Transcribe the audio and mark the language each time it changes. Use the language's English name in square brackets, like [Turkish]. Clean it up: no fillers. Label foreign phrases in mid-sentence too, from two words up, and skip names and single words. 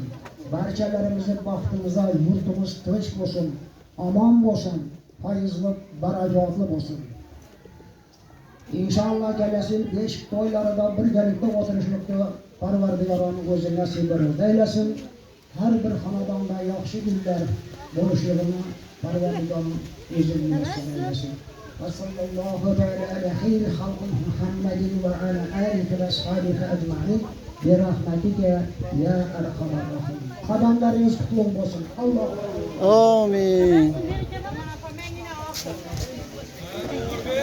[Uzbek] Barchalarimizni baxtimizda yurtimiz tinch bo'lsin, omon bo'lsin, fayzli, barajotli bo'lsin. İnşallah kelasin besh to'ylarida birgalikda o'tirishlikni Parvardigorim o'zi nasib eylesin. Har bir xonadonda yaxshi kunlar bo'lishligini Parvardigorim o'zi nasib eylesin. [Arabic] وصلى الله تعالى على خير خلق محمد وعلى آله وأصحابه أجمعين برحمتك يا أرحم الراحمين. [Uzbek] Qadamlaringiz qutlug' bo'lsin. Alloh. Amin.